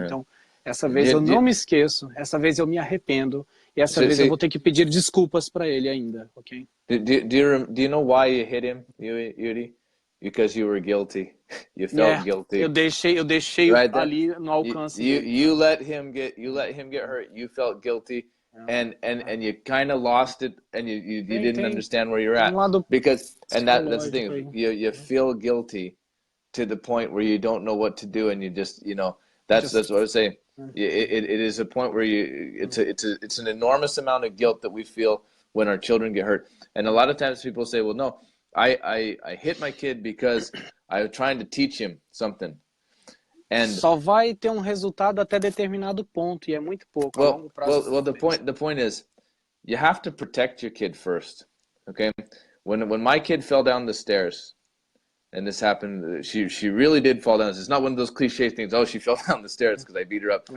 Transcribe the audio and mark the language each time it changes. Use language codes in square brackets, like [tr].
[pt] Então, essa vez eu não me esqueço, essa vez eu me arrependo, e essa vez eu vou ter que pedir desculpas para ele ainda, ok? [en] Do you know why you hit him, Yuri? Because you were guilty. You felt guilty. [pt] Eu deixei right, ali no alcance. [en] You let him get hurt. You felt guilty, and you kind of lost it, and you didn't understand where you're at because that's the thing. You feel guilty to the point where you don't know what to do, and you just that's what I was saying. It is a point where it's an enormous amount of guilt that we feel when our children get hurt, and a lot of times people say, well, no. I hit my kid because I was trying to teach him something. And [pt] só vai ter resultado até determinado ponto, e é muito pouco. [en] Well, the point is, you have to protect your kid first. Okay, when my kid fell down the stairs, and this happened, she really did fall down. It's not one of those cliche things. Oh, she fell down the stairs because I beat her up.